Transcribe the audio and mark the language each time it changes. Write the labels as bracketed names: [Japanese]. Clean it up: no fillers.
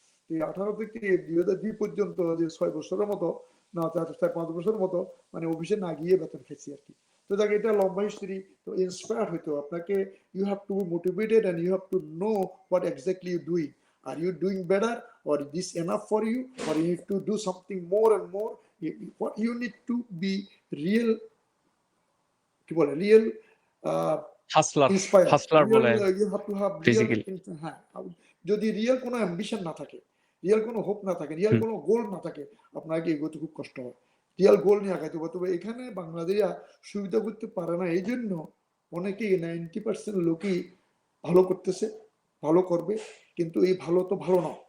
[Bangla] এই 18 থেকে 2002 পর্যন্ত, যে 6 বছরের মতো, না 4-5 বছরের মতো, মানে অফিসে না গিয়ে বেতন খেয়েছি আর কি। তো দেখ, এটা লম্বা হিস্ট্রি। তো ইন্সপায়ার হইতো আপনাকে, [English] You have to be motivated and you have to know what exactly you doing, are you doing better, or is this enough for you, or you need to do something more and more. What you need to be real, [Bangla] কি বলে, [English] real hustler, inspire, hustler real, [Bangla] বলে [English] You have to have real. Basically. [Bangla] হ্যাঁ, যদি real কোনো ambition না থাকে, real কোনো hope না থাকে, রিয়েল হুম, কোনো গোল না থাকে, আপনাকে এগোতে খুব কষ্ট হয়। রিয়েল গোল নিয়ে আগাইতে হবে। তবে এখানে বাংলাদেশিরা সুবিধা করতে পারে না, এই জন্য অনেকেই 90% লোকই ভালো করতেছে, ভালো করবে, কিন্তু এই ভালো তো ভালো না।